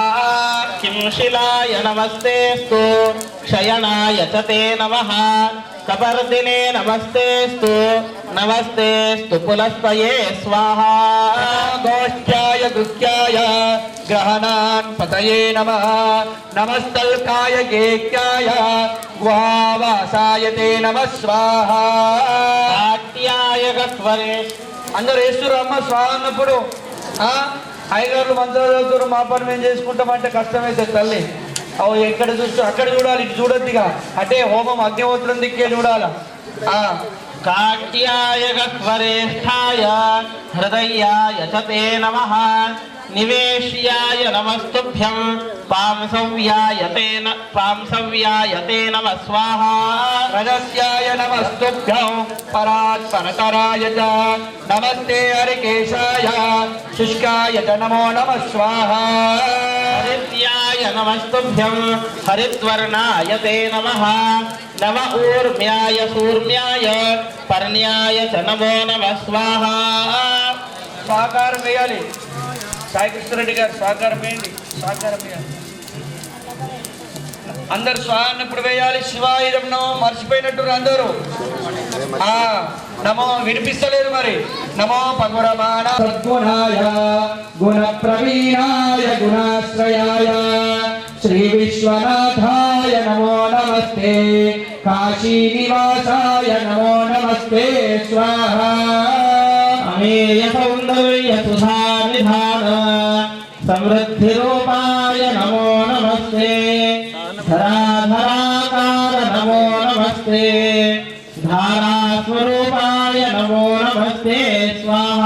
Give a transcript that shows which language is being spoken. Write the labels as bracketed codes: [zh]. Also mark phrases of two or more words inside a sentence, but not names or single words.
[sa] किं शिलाय नमस्तेस्तु शयनाय च ते नमः कपर्दिने नमस्तेस्तु नमस्तेस्तु पुलस्तये स्वाहा गोष्ठ्याय गृह्याय ग्रहणान् पतये नमः नमस्तल्काय गेक्याय गुहावासाय ते नमः स्वाहा आट्याय गह्वरे [te] అందరూ వేస్తురమ్మ స్వాహ అన్నప్పుడు అయ్యగారులు మంత్రాలు చదువుతారు, మా పని మేము చేసుకుంటామంటే కష్టమైతే తల్లి. అవు ఎక్కడ చూస్తూ అక్కడ చూడాలి, ఇటు చూడొద్దిగా. అంటే హోమం అగ్నిహోత్రం దిక్కే చూడాలా. [sa] काट्याय गह्वरेष्ठाय हृदयाय च ते नमः निवेश्याय नमस्तुभ्यं पांसव्याय ते नमः स्वाहा रजस्याय नमस्तुभ्यं परात्परतराय च नमस्ते हरिकेशाय शुष्काय च नमो नमः स्वाहा हरिद्याय नमस्तुभ्यं हरिद्वर्णाय ते नमः नम ऊर्म्याय सूर्म्याय पर्ण्याय च नमो नमः स्वाहा [te] సహకారం వేయాలి. సాయి కృష్ణరెడ్డి గారు సహకారం వేయండి, సహకారం వేయాలి. అందరు స్వాహ అన్నప్పుడు వేయాలి. శివాయుధం నమో మర్చిపోయినట్టు అందరూ నమో వినిపిస్తలేదు మరి. [sa] నమో పగురమాణ సద్గుణాయ గుణ ప్రవీణాయ గుణాశ్రయాయ శ్రీ విశ్వనాథాయ నమో నమస్తే కాశీ నివాసాయ నమో నమస్తే స్వాహా अमेय सौंदर्य सुधा निधान समृद्धि रूपाय नमो नमस्ते धराधराकार नमो नमस्ते धारा स्वरूपाय नमो नमस्ते स्वाहा